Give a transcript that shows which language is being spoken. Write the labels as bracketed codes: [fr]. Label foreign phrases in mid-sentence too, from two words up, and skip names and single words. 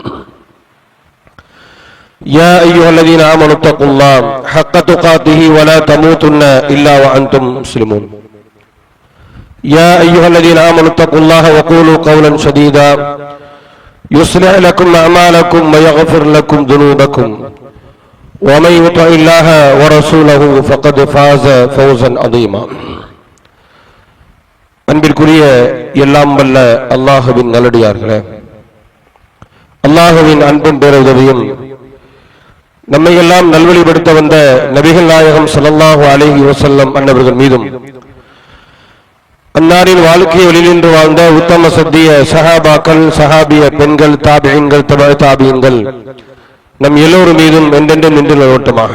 [ar] يا أيها الذين آمنوا اتقوا الله حق تقاته ولا تموتن إلا وأنتم مسلمون يا أيها الذين آمنوا اتقوا الله وقولوا قولا سديدا يصلح لكم أعمالكم ويغفر لكم ذنوبكم ومن يطع الله ورسوله فقد فاز فوزا عظيما [ta] அன்பிற்குரிய எல்லாம் வல்ல அல்லாஹுவின் நல்லடியார்களே, அல்லாஹுவின் அன்பும் பேருதவியும் நம்மை எல்லாம் நல்வழிப்படுத்த வந்த நபிகள் நாயகம் [ar] صلى الله عليه وسلم [ta] அன்னவர்கள் மீதும் அன்னாரின் வாழ்க்கையை வெளிநின்று வாழ்ந்த உத்தம சத்திய சஹாபாக்கள், சஹாபிய பெண்கள், தாபிஈன்கள், [ar] تبع التابعين [ta] நம் எல்லோரும் மீதும் என்றென்றும் நின்று நிலவட்டுமாக.